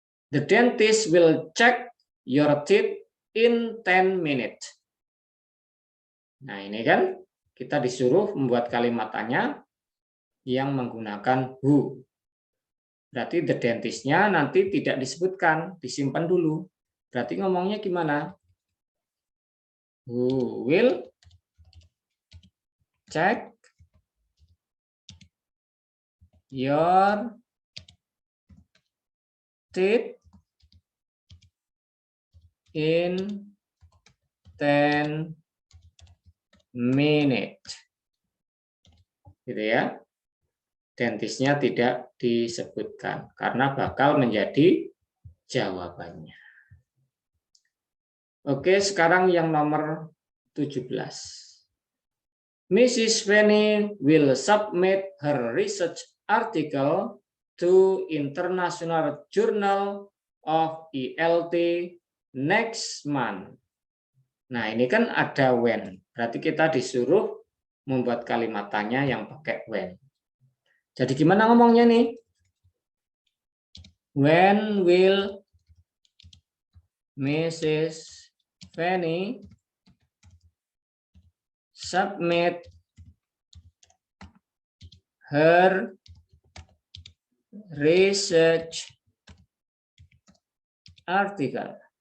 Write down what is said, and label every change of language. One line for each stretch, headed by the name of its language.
English: The dentist will check your teeth in 10 minutes.
Indonesian: Nah, ini kan kita disuruh membuat kalimat tanya yang menggunakan who. Berarti the dentist-nya nanti tidak disebutkan, disimpan dulu. Berarti ngomongnya gimana?
English: Who will check your teeth in 10 minutes.
Indonesian: Gitu ya. Dentisnya tidak disebutkan karena bakal menjadi jawabannya. Oke, sekarang yang nomor 17.
English: Mrs. Fanny will submit her research article to International Journal of ELT next month.
Indonesian: Nah, ini kan ada when. Berarti kita disuruh membuat kalimat tanya yang pakai when. Jadi gimana ngomongnya nih?
English: When will Mrs. Fanny submit her research article